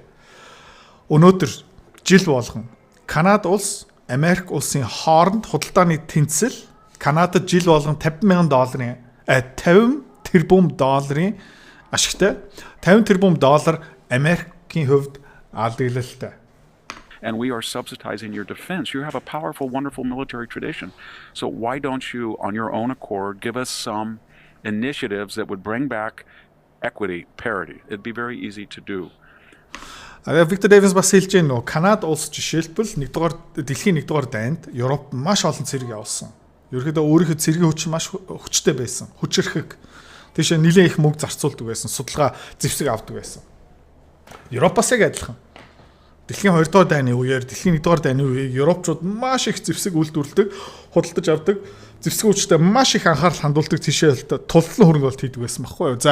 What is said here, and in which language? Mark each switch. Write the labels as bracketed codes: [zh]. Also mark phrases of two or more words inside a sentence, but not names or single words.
[mn] Өнөөдөр жил болгон Канада улс Америк улсын хооронд худалдааны тэнцэл Канадад жил болгон $50 тэрбум ашигтай 50 тэрбум доллар Америкийн хувьд алдагдлалтай. [en] And we are subsidizing your defense. You have a powerful, wonderful military tradition. So why don't you, on your own accord, give us some initiatives that would bring back equity, parity? It'd be very easy to do. [mn] Victor Davis бас хэлж байна нөө Канада улс жишээлбэл дэлхийн 1-р дайнд Европ маш олон цэрэг явуулсан. Ерөнхийдөө өөрийнхөө цэргийн хүч маш хүчтэй байсан. Хүчрхэг. Тийшээ нэлээд их мөнгө зарцуулдаг байсан. Судалгаа зэвсэг авдаг байсан. Европоос яг адилхан. Дэлхийн 2-р дайны үеэр дэлхийн 1-р дайны үеийг Европчууд маш их зэвсэг үйлдвэрлэдэг, худалдаж авдаг, зэвсэг хүчтэй маш их анхаарал хандуулдаг тийшээ тултлан хөрөнгө оруулалт хийдэг байсан байхгүй юу.